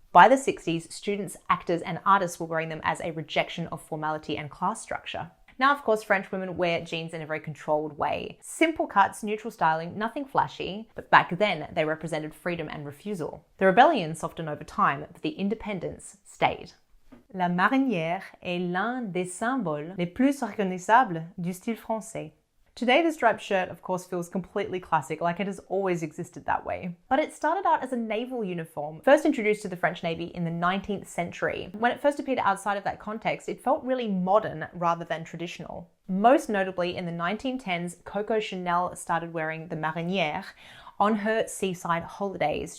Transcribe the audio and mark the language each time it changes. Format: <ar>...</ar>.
<en>By the 60s, students, actors, and artists were wearing them as a rejection of formality and class structure. Now, of course, French women wear jeans in a very controlled way. Simple cuts, neutral styling, nothing flashy, but back then they represented freedom and refusal. The rebellion softened over time, but the independence stayed.</en> <fr>La marinière est l'un des symboles les plus reconnaissables du style français.</fr> <en>Today, the striped shirt, of course, feels completely classic, like it has always existed that way. But it started out as a naval uniform, first introduced to the French Navy in the 19th century. When it first appeared outside of that context, it felt really modern rather than traditional. Most notably, in the 1910s, Coco Chanel started wearing the marinière on her seaside holidays.</en>